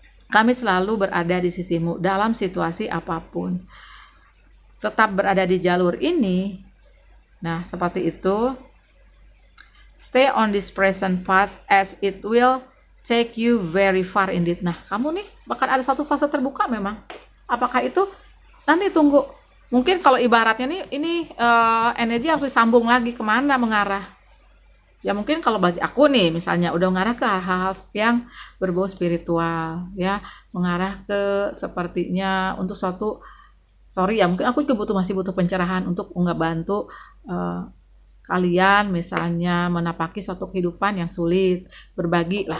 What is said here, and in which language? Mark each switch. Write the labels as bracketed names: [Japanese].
[Indonesian] Kami selalu berada di sisimu dalam situasi apapun. Tetap berada di jalur ini. Nah, seperti itu. [English] Stay on this present path as it will take you very far indeed. [Indonesian] Nah, kamu nih bakal ada satu fase terbuka memang. Apakah itu? Nanti tunggu. Mungkin kalau ibaratnya nih, ini energi harus disambung lagi kemana mengarah. Ya mungkin kalau bagi aku nih, misalnya udah mengarah ke hal-hal yang berbau spiritual, ya, mengarah ke sepertinya untuk suatu, mungkin aku juga masih butuh pencerahan untuk ngebantu kalian misalnya menapaki suatu kehidupan yang sulit, berbagi lah.